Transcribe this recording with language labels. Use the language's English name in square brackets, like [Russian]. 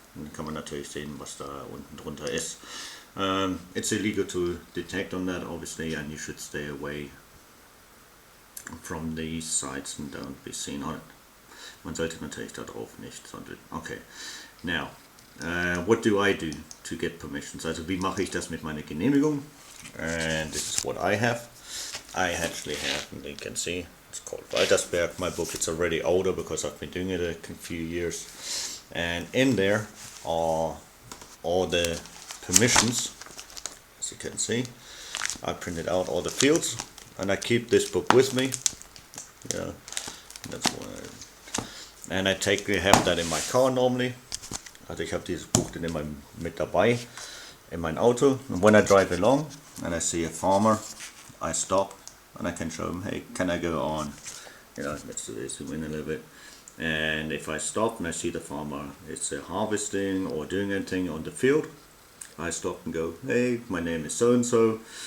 [German] Und dann kann man natürlich sehen, was da unten drunter ist. [English] It's illegal to detect on that, obviously, and you should stay away from these sites and don't be seen on it. [German] Man sollte natürlich da drauf nicht sondeln. [English] Okay, now what do I do to get permissions? [German] Also wie mache ich das mit meiner Genehmigung? [English] And this is what I have. I actually have, and you can see, it's called Waltersberg. My book, it's already older because I've been doing it a few years. And in there are all the permissions, as you can see. I printed out all the fields, and I keep this book with me. Yeah, that's why. And I have that in my car normally. [German] Also ich habe dieses Buch dann immer mit dabei in mein Auto. [English] And when I drive along and I see a farmer, I stop and I can show him, hey, can I go on? You know, let's zoom in a little bit. And if I stop and I see the farmer is harvesting or doing anything on the field, I stop and go, hey, my name is so and so.